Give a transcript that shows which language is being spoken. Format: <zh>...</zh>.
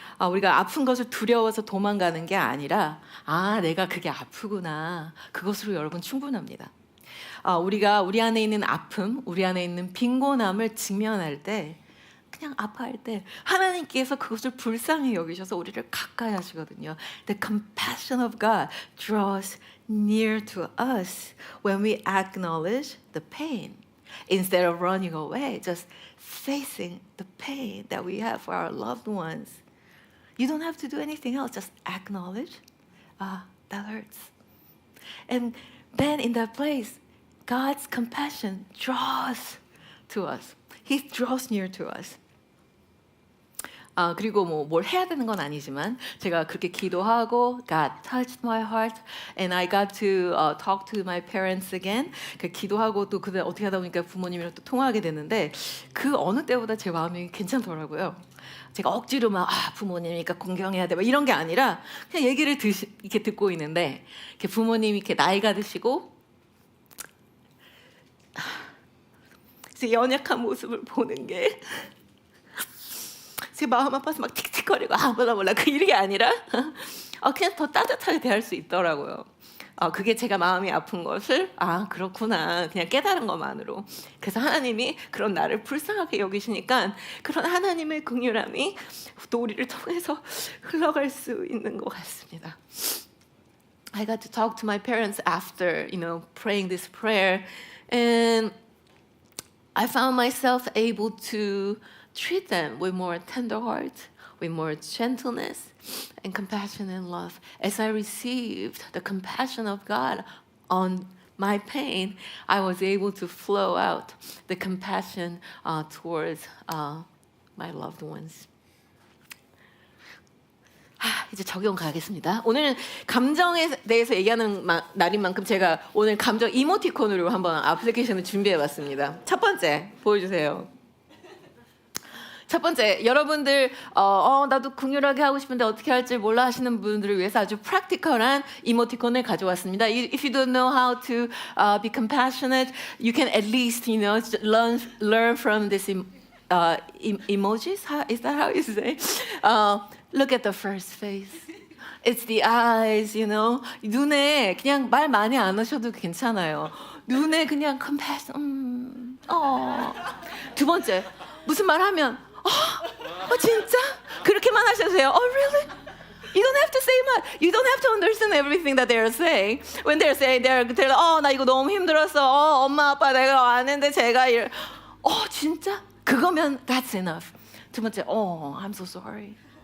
<ko>우리가 아픈 것을 두려워서 도망가는 게 아니라 내가 그게 아프구나. 그것으로 여러분 충분합니다. 우리가 우리 안에 있는 아픔, 우리 안에 있는 빈곤함을 직면할 때 그냥 아파할 때 하나님께서 그것을 불쌍히 여기셔서 우리를 가까이 하시거든요.</ko> <en>The compassion of God draws near to us when we acknowledge the pain instead of running away, just facing the pain that we have for our loved ones. You don't have to do anything else, just acknowledge, that hurts. And then in that place, God's compassion draws to us. He draws near to us.</en> <ko>그리고 뭘 해야 되는 건 아니지만 제가 그렇게 기도하고</ko> <en>God touched my heart and I got to talk to my parents again.</en> <ko>기도하고 또 그다음 어떻게 하다 보니까 부모님이랑 또 통화하게 됐는데 그 어느 때보다 제 마음이 괜찮더라고요. 제가 억지로 막 부모님이니까 공경해야 돼 막 이런 게 아니라 그냥 얘기를 이렇게 듣고 있는데 이렇게 부모님이 이렇게 나이가 드시고 제 연약한 모습을 보는 게 제 마음 아파서 막 틱틱거리고 몰라 그 이게 아니라 그냥 더 따뜻하게 대할 수 있더라고요. 그게 제가 마음이 아픈 것을 그렇구나 그냥 깨달은 것만으로. 그래서 하나님이 그런 나를 불쌍하게 여기시니까 그런 하나님의 긍휼함이 또 우리를 통해서 흘러갈 수 있는 것 같습니다.</ko> <en>I got to talk to my parents after, praying this prayer, and I found myself able to treat them with more tender heart, with more gentleness and compassion and love. As I received the compassion of God on my pain, I was able to flow out the compassion towards my loved ones.</en> <ko>이제 적용 가겠습니다. 오늘은 감정에 대해서 얘기하는 날인 만큼 제가 오늘 감정 이모티콘으로 한번 애플리케이션을 준비해봤습니다. 첫 번째 보여주세요. 첫 번째, 여러분들 나도 긍휼하게 하고 싶은데 어떻게 할지 몰라 하시는 분들을 위해서 아주</ko> <en>프랙티컬한</en> <ko>이모티콘을 가져왔습니다.</ko> <en>If you don't know how to be compassionate, you can at least, learn from this emojis. Is that how you say? Look at the first face. It's the eyes,</en> <ko>눈에 그냥 말 많이 안 하셔도 괜찮아요. 눈에 그냥</ko> <en>compassion.</en> <ko>두 번째, 무슨 말 하면 진짜? 그렇게만 하셔도 돼요.</ko> <en>Really? You don't have to say much. You don't have to understand everything that they're saying. When they're saying, they're</en> <ko>나 이거 너무 힘들었어. 엄마, 아빠 내가 왔는데 제가 진짜? 그거면</ko> <en>that's enough.</en> <ko>두 번째,</ko> <en>I'm so sorry.</en>